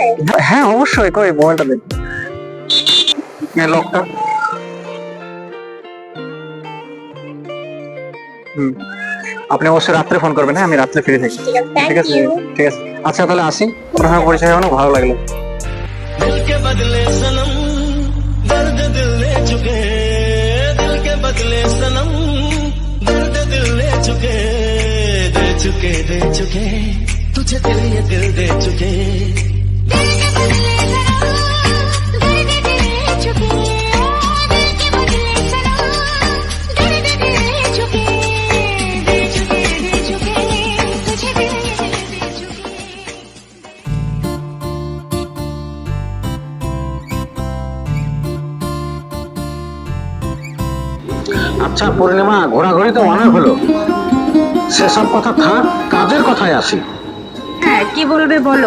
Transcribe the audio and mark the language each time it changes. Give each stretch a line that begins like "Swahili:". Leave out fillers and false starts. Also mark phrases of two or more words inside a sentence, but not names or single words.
Bangla: হ্যাঁ অবশ্যই, কই মোবাইলটা দেন। লকটা। আপনি অবশ্যই রাত্রে ফোন করবেন। হ্যাঁ, আমি রাত্রে ফ্রি থাকি। ঠিক আছে, থ্যাংক ঠিক আছে, ইউ। ঠিক আছে। আচ্ছা তাহলে আসি, আপনার সঙ্গে পরিচয় হয়ে অনেক ভালো লাগলো।
Hindi: दिल के बदले सनम दर्द दिल ले चुके, दिल के बदले सनम दर्द दिल ले चुके, दे चुके दे चुके तुझे दिल ये दिल दे चुके। दिल के बदले सनम दर्द दिल ले चुके, दिल के बदले सनम दर्द दिल ले चुके, दे चुके तुझे दिल दे चुके।
Bangla: আচ্ছা পূর্ণিমা, ঘোরাঘুরি তো অনেক হলো, সেসব কথা থাক, কাজের কথায় আসি। হ্যাঁ, কি বলবে বলো।